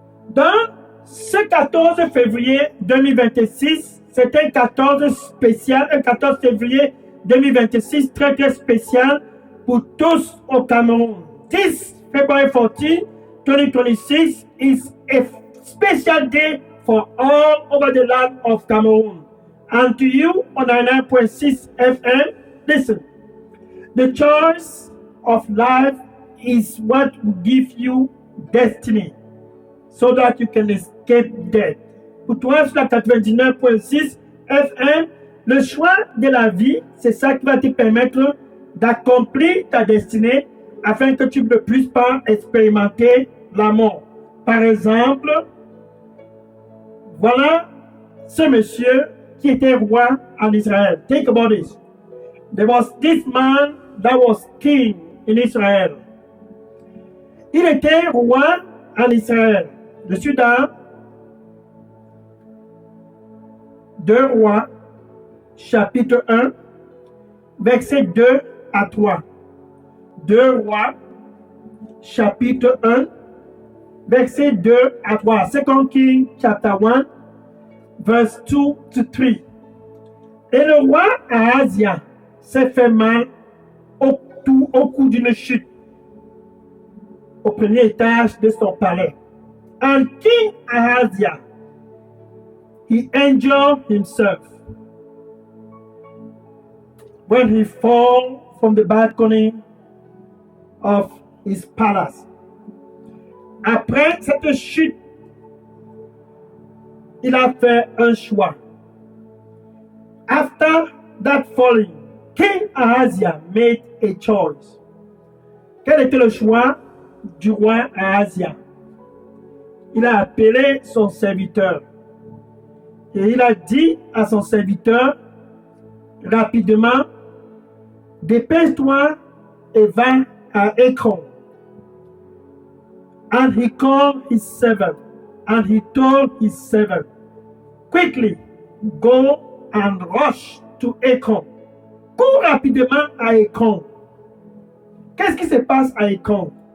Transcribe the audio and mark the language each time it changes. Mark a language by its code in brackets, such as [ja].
[fr] Dans ce 14 février 2026, c'est un 14 spécial, un 14 février 2026 très très spécial pour tous au Cameroun. [en] 10 February 14, 2026 is a special day for all over the land of Cameroon. And to you on 99.6 FM, listen, the choice of life is what will give you destiny so that you can escape death. [fr] Pour toi, sur la 99.6 FM, le choix de la vie, c'est ça qui va te permettre d'accomplir ta destinée afin que tu ne puisses pas expérimenter la mort. Par exemple, voilà ce monsieur qui était roi en Israël. [en] Think about this. There was this man that was king in Israel. [fr] Il était roi en Israël. Je suis dans 2 Rois, chapitre 1, versets 2 à 3. 2 Rois, chapitre 1, versets 2 à 3. [en] 2 Kings, chapter 1, verse 2 to 3. [fr] Et le roi Ahazia s'est fait mal au cours d'une chute au premier étage de son palais. [en] And King Ahazia, he injured himself when he fell from the balcony of his palace. [fr] Après cette chute, il a fait un choix. [en] After that falling, King Ahazia made a choice. [fr] Quel était le choix du roi Ahazia? Il a appelé son serviteur et il a dit à son serviteur rapidement, dépêche-toi et va à Ekron. [en] And he called his servant and he told his servant, quickly go and rush to Ekron. [fr] Cours rapidement à Ekron. Qu'est-ce qui se passe à Ekron?